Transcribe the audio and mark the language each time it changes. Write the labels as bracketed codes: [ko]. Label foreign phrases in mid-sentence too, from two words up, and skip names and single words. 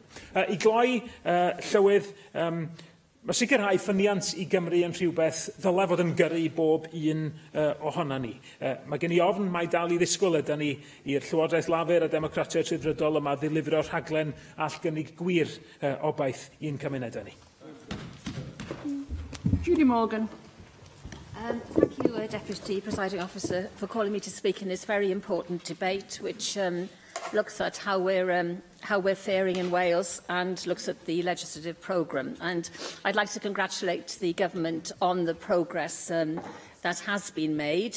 [cy] I gloi, llywydd, mae sicrhau ffyniant i Gymru yn rhywbeth ddylai fod yn gyrru bob un ohona ni. Mae gen i ofn mai dal i ddisgwyl yda ni i'r Llywodraeth Lafur a Democratiaid Rhyddfrydol yma ddilifrio'r rhaglen all gynnig gwir obaith i'n cymunedau ni. Judy Morgan. [en] Thank you, Deputy Presiding Officer, for calling me to speak in this very important debate, which looks at how we're faring in Wales and looks at the legislative programme. And I'd like to congratulate the government on the progress that has been made.